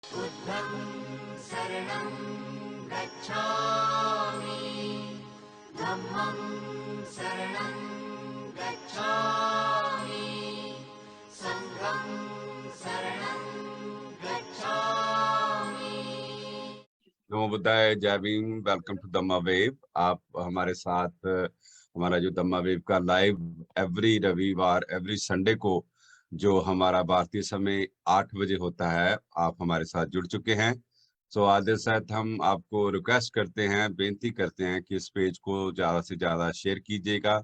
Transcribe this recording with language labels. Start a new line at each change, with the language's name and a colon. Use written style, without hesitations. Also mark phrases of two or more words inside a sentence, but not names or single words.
Pali: बुद्धं शरणं गच्छामि, धम्मं शरणं गच्छामि, संघं शरणं गच्छामि।
Hindi: नमो बुद्धाय, जय भीम।
English: welcome to Dhamma Wave.
Hindi: आप हमारे साथ हमारा जो धम्मा वेव का
English: live every
Hindi: रविवार
English: every Sunday
Hindi: को जो हमारा भारतीय समय 8 बजे होता है, आप हमारे साथ जुड़ चुके हैं। सो आदर साथ हम आपको रिक्वेस्ट करते हैं, बेनती करते हैं कि इस पेज को ज्यादा से ज्यादा शेयर कीजिएगा।